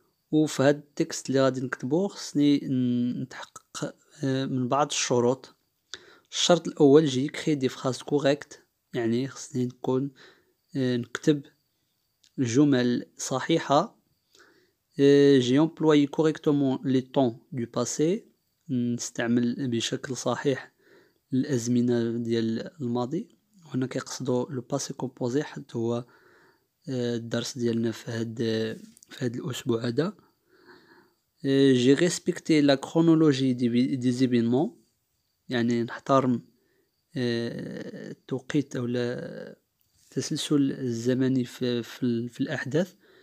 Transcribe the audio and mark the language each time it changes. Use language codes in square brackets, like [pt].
[ar] وفي هاد التكست اللي غادي نكتبو خصني نتحقق من بعض الشروط. الشرط الأول [fr] j'écris des phrases correctes، [ar] يعني خصني نكون نكتب جمل صحيحة. [fr] j'ai employé correctement les temps du passé، [ar] نستعمل بشكل صحيح الأزمنة ديال الماضي. هنا كيقصدوا لو باسي كومبوزي، حتى هو الدرس ديالنا في هاد الأسبوع هذا. [fr] j'ai respecté la chronologie des événements، [ar] يعني نحترم التوقيت أو التسلسل الزمني في الأحداث.